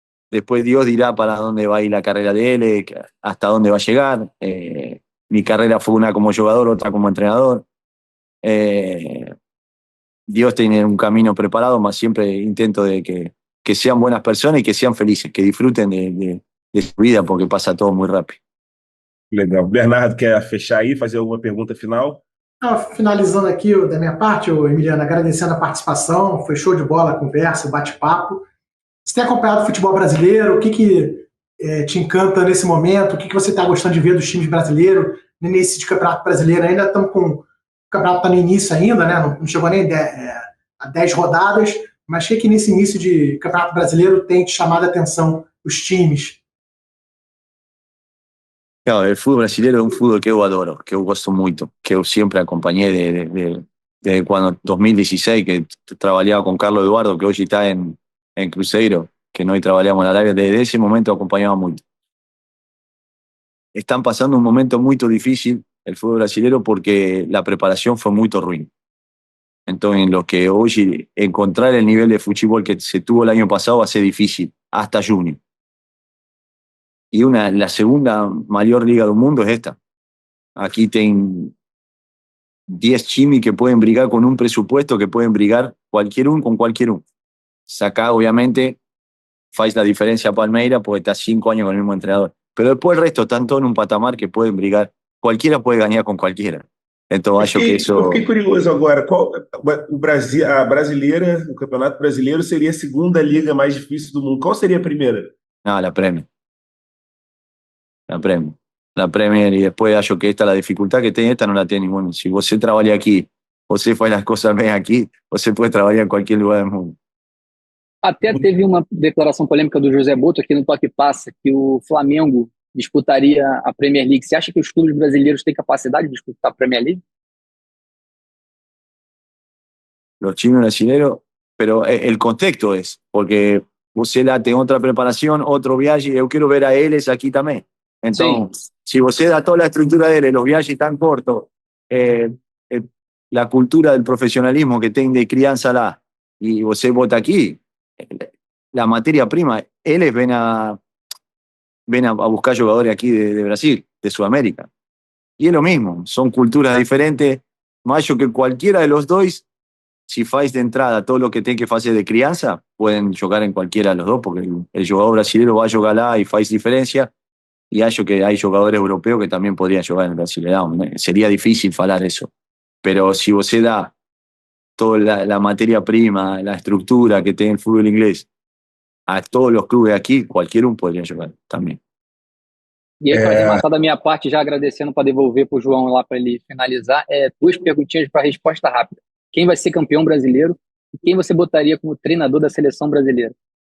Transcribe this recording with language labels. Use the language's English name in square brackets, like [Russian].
[Spanish] Después Dios dirá para dónde va a ir la carrera de él, hasta dónde va a llegar. Mi carrera fue una como jugador, otra como entrenador. Dios tiene un camino preparado, mas siempre intento de que sean buenas personas y que sean felices, que disfruten de su vida, porque pasa todo muy rápido. [Portuguese] Legal. Bernardo, quer fechar aí, fazer alguma pergunta final? Finalizando aqui da minha parte, Emiliano, agradecendo a participação, foi show de bola a conversa, o bate-papo. Você tem acompanhado o futebol brasileiro? O que te encanta nesse momento? O que você está gostando de ver dos times brasileiros no início de Campeonato Brasileiro? Ainda estamos com... O campeonato está no início ainda, né? Não chegou nem a 10 rodadas, mas o que nesse início de Campeonato Brasileiro tem te chamado a atenção os times? [Spanish] Claro, el fútbol brasileño es un fútbol que yo adoro, que yo gosto mucho, que yo siempre acompañé desde cuando 2016, que trabajaba con Carlos Eduardo, que hoy está en Cruzeiro, que no trabajamos en Arabia, desde ese momento acompañaba mucho. Están pasando un momento muy difícil el fútbol brasileño porque la preparación fue muy ruin. Entonces, lo que hoy encontrar el nivel de fútbol que se tuvo el año pasado va a ser difícil, hasta junio. Y la segunda mayor liga del mundo es esta. Aquí tienen 10 chimis que pueden brigar con un presupuesto que pueden brigar cualquier uno con cualquier uno. Saca, obviamente, faz la diferencia a Palmeiras porque está 5 años con el mismo entrenador. Pero después el resto están todos en un patamar que pueden brigar. Cualquiera puede ganar con cualquiera. Entonces, acho que eso... [Portuguese] Eu fiquei curioso agora. O Brasil, a brasileira, o Campeonato Brasileiro seria a segunda liga mais difícil do mundo. Qual seria a primeira? [Spanish] No, la Premier. La Premier, y después acho que la dificultad que tiene esta no la tiene ninguno. Si você trabaja aquí, você faz las cosas bem aqui, você puede trabajar en cualquier lugar del mundo. [Portuguese] Até teve uma declaração polêmica do José Boto aqui no Toque Passa, que o Flamengo disputaria a Premier League. Você acha que os clubes brasileiros têm capacidade de disputar a Premier League? [Spanish] Los chinos brasileños, pero el contexto es, porque você lá tem otra preparación, otro viaje, yo quiero ver a ellos aquí también. Entonces, si você da toda la estructura de él, los viajes tan cortos, la cultura del profesionalismo que tiene de crianza lá, y você vota aquí, la materia prima, ellos ven a buscar jugadores aquí de Brasil, de Sudamérica. Y es lo mismo, son culturas diferentes, más yo que cualquiera de los dos, si faz de entrada todo lo que tiene que hacer de crianza, pueden jugar en cualquiera de los dos, porque el jugador brasileño va a jugar lá y faz diferencia, y hallo que hay jugadores europeos que también podrían jugar en el Brasileirão. Sería difícil falar eso. Pero si você da toda la materia prima, la estructura que tiene el fútbol inglés a todos los clubes aquí, cualquier uno podría jugar también. [Portuguese] E aí, para arrematar da minha parte, já agradecendo para devolver para o João lá para ele finalizar, 2 perguntinhas para resposta rápida. Quem vai ser campeão brasileiro e quem você botaria como treinador da seleção brasileira?